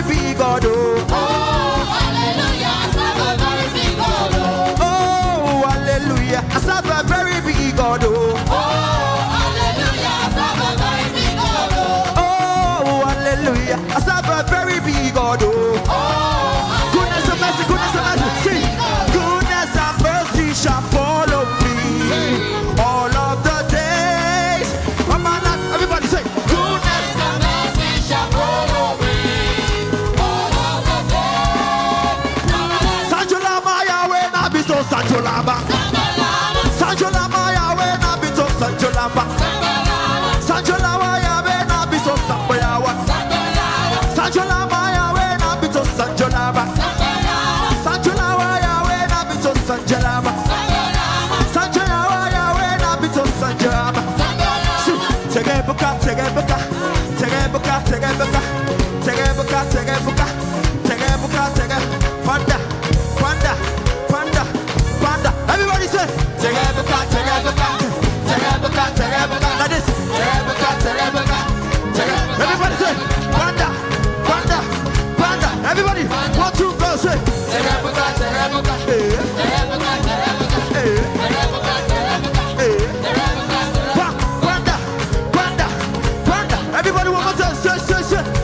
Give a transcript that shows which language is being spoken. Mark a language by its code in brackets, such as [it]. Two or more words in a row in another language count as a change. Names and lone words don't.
[en] big God, oh, hallelujah, I serve a very big God, oh, hallelujah, I serve a very big God, oh, hallelujah, I serve a very big God, oh, hallelujah, I serve a very big God, oh, goodness and mercy, sing, goodness and mercy shall follow me. All of the days of my life. Everybody say, goodness and mercy shall follow me. All of the days. [ln] Sanjolama Yahweh na bito Sanjolama. Sanjolama Yahweh na bito Sanjolama. Sanjolama Yahweh na bito Samboyawa. Sanjolama Yahweh na bito Sanjolama. Sanjolama Yahweh na bito Sanjolama. Panda. [en] Everybody say, like this. Everybody say, panda. Everybody, 1, 2, go say. Everybody one more time, say.